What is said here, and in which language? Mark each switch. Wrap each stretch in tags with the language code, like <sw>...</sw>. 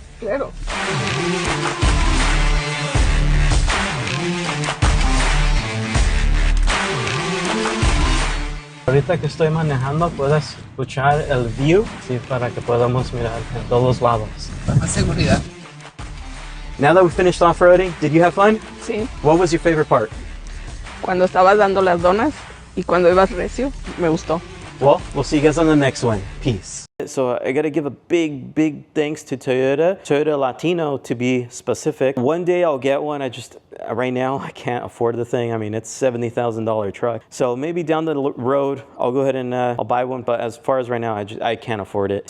<es>Claro. Ahorita que estoy manejando, puedes escuchar el view, sí, para que podamos mirar en todos lados. Para más seguridad.</es> <en>Now that we finished off-roading, did you have fun?</en> <es>Sí.</es> <en>What was your favorite part?</en> <es>Cuando estabas dando las donas y cuando ibas recio, me gustó.</es> <en>Well, we'll see you guys on the next one. Peace. So I got to give a big thanks to Toyota Latino to be specific. One day I'll get one. Right now I can't afford the thing. I mean, it's $70,000 truck. So maybe down the road I'll go ahead and I'll buy one. But as far as right now, I can't afford it.</en>